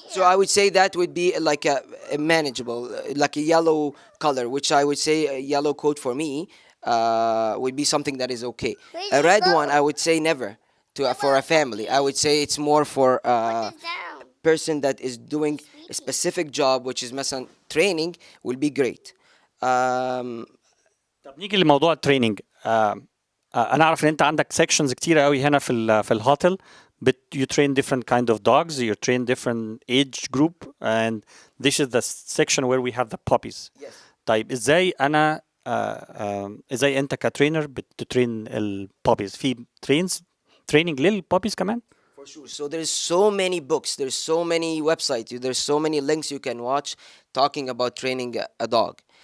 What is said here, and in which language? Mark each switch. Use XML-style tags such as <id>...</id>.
<en>So I would say that would be like a manageable, like a yellow color, which I would say a yellow coat for me would be something that is okay. Where's A the red goat? one, I would say never for a family. I would say it's more for Down. person that is doing a specific job, which is مثلا training, will be great.</en> <ar>طب نيجي لموضوع التريننج. انا اعرف ان انت عندك سيكشنز كتيره قوي هنا في الهوتل.</ar> <en>But you train different kind of dogs, you train different age group, and this is the section where we have the puppies. Yes.</en> <ar>طيب ازاي انا ازاي انت كترينر بتترين البابيز؟ في training للبابيز كمان؟</ar> <en>For sure. So there's so many books, there's so many websites, there's so many links you can watch talking about training a dog.</en>